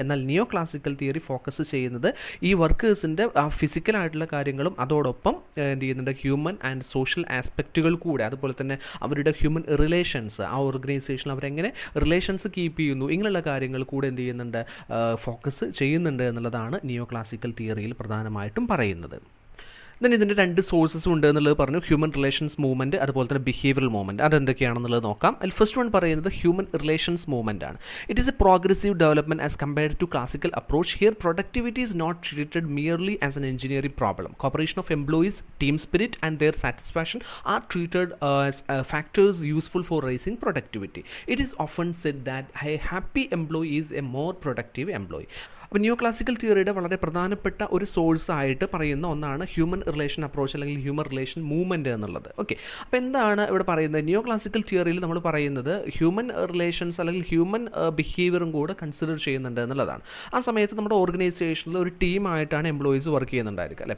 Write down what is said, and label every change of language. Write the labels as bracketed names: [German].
[Malayalam] എന്നാൽ നിയോ classical theory focus ചെയ്യുന്നത് ഈ വർക്കേഴ്സിൻ്റെ ആ ഫിസിക്കലായിട്ടുള്ള കാര്യങ്ങളും അതോടൊപ്പം എന്ത് ചെയ്യുന്നുണ്ട്, ഹ്യൂമൻ ആൻഡ് സോഷ്യൽ ആസ്പെക്റ്റുകൾ കൂടെ, അതുപോലെ തന്നെ അവരുടെ ഹ്യൂമൻ റിലേഷൻസ്, ആ ഓർഗനൈസേഷനിൽ അവരെങ്ങനെ റിലേഷൻസ് കീപ്പ് ചെയ്യുന്നു, ഇങ്ങനെയുള്ള കാര്യങ്ങൾ കൂടെ എന്ത് ചെയ്യുന്നുണ്ട്, ഫോക്കസ് ചെയ്യുന്നുണ്ട് എന്നുള്ളതാണ് നിയോ ക്ലാസിക്കൽ തിയറിയിൽ പ്രധാനമായിട്ടും പറയുന്നത്. ദെൻ ഇതിൻ്റെ രണ്ട് സോഴ്സസ് ഉണ്ട് എന്നുള്ളത് പറഞ്ഞു, ഹ്യൂമൻ റിലേഷൻസ് മൂവ്മെൻറ്റ് അതുപോലെ തന്നെ ബിഹേവിയറൽ മൂവ്മെൻറ്റ്. അതെന്തൊക്കെയാണെന്നുള്ളത് നോക്കാം. അതിൽ ഫസ്റ്റ് വൺ പറയുന്നത് ഹ്യൂമൻ റിലേഷൻസ് മൂവ്മെൻറ്റ് ആണ്. [English] It is a progressive development as compared to classical approach. Here productivity is not treated merely as an engineering problem. Cooperation of employees, team spirit and their satisfaction are treated as factors useful for raising productivity. It is often said that a happy employee is a more productive employee. [Malayalam] അപ്പോൾ new classical തിയറിയുടെ വളരെ പ്രധാനപ്പെട്ട ഒരു source ആയിട്ട് പറയുന്ന ഒന്നാണ് human relation approach അല്ലെങ്കിൽ human relation movement എന്നുള്ളത്. Okay, അപ്പോൾ എന്താണ് ഇവിടെ പറയുന്നത്? ന്യൂ ക്ലാസിക്കൽ തിയറിയിൽ നമ്മൾ പറയുന്നത് ഹ്യൂമൻ റിലേഷൻസ് അല്ലെങ്കിൽ ഹ്യൂമൻ ബിഹേവിയറും കൂടെ കൺസിഡർ ചെയ്യുന്നുണ്ട് എന്നുള്ളതാണ്. ആ സമയത്ത് നമ്മുടെ ഓർഗനൈസേഷനിൽ ഒരു ടീമായിട്ടാണ് എംപ്ലോയീസ് വർക്ക് ചെയ്യുന്നുണ്ടായിരിക്കുക അല്ലേ.